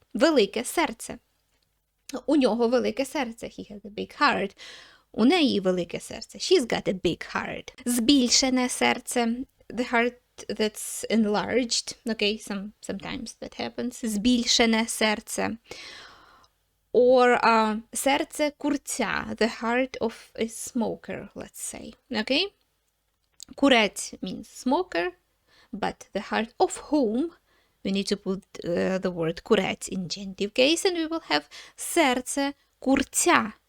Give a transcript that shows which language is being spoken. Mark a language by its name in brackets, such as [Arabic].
[Ukrainian] Велике серце. У нього велике серце. [English] He has a big heart. [Ukrainian] У неї велике серце. [English] She's got a big heart. [Ukrainian] Збільшене серце. [English] The heart that's enlarged. Okay, sometimes that happens. [Ukrainian] Збільшене серце. Or серце курця. [English] The heart of a smoker, let's say. Okay? Курець means smoker, but the heart of whom, we need to put the word курець in genitive case, and we will have [Ukrainian] серце курця.